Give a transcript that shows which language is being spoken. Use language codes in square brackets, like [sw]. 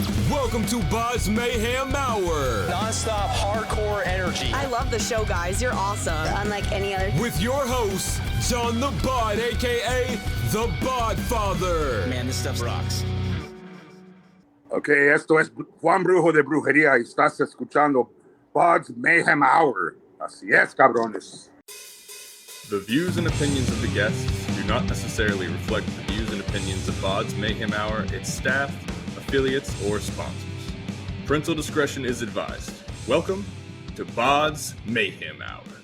[en] Welcome to BODS Mayhem Hour. Non-stop hardcore energy. I love the show, guys. You're awesome. Unlike any other. With your host, John the Bod, a.k.a. The Bodfather. Man, this stuff rocks. [es] Ok, esto es Juan Brujo de Brujeria y estás escuchando BODS Mayhem Hour. Así es, cabrones. [en] The views and opinions of the guests do not necessarily reflect the views and opinions of BODS Mayhem Hour, its staff, affiliates, or sponsors. Parental discretion is advised. Welcome to BODS Mayhem Hour.